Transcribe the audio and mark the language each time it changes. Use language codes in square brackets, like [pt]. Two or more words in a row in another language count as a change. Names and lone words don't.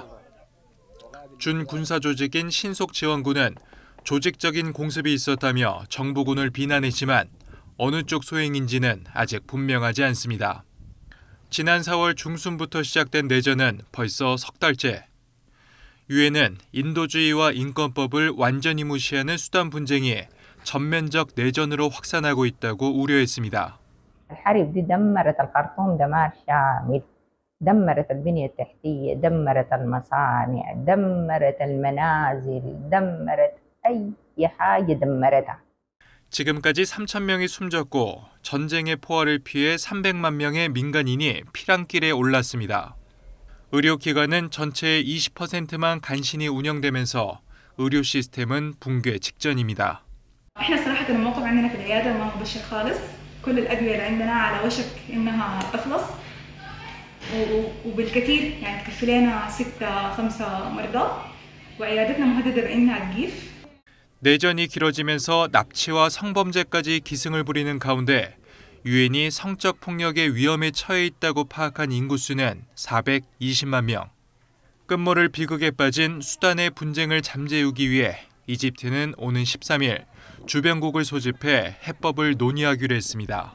[ko] 준 군사 조직인 신속지원군은 조직적인 공습이 있었다며 정부군을 비난했지만 어느 쪽 소행인지는 아직 분명하지 않습니다. 지난 4월 중순부터 시작된 내전은 벌써 석 달째. 유엔은 인도주의와 인권법을 완전히 무시하는 수단 분쟁이 전면적 내전으로 확산하고 있다고 우려했습니다. [ar] الحرب دي دمرت الخرطوم دمار شامل. دمرت البنية التحتية، دمرت المصانع، دمرت المنازل، دمرت أي حاجة دمرتها. [ko] 지금까지 3,000명이 숨졌고 전쟁의 포화를 피해 300만 명의 민간인이 피랑길에 올랐습니다. 의료기관은 전체의 20%만 간신히 운영되면서 의료 시스템은 붕괴 직전입니다. [ar] احنا صراحة الموقف عندنا في العيادة ما هو بشر خالص. كل الأدوية اللي عندنا على وشك إنها تخلص وبالكثير يعني تكفي لنا 5 مرضى وعيادتنا مهددة بإنها تجيف. [ko] 내전이 길어지면서 납치와 성범죄까지 기승을 부리는 가운데 유엔이 성적 폭력의 위험에 처해 있다고 파악한 인구수는 420만 명. 끝모를 비극에 빠진 수단의 분쟁을 잠재우기 위해 이집트는 오는 13일 주변국을 소집해 해법을 논의하기로 했습니다.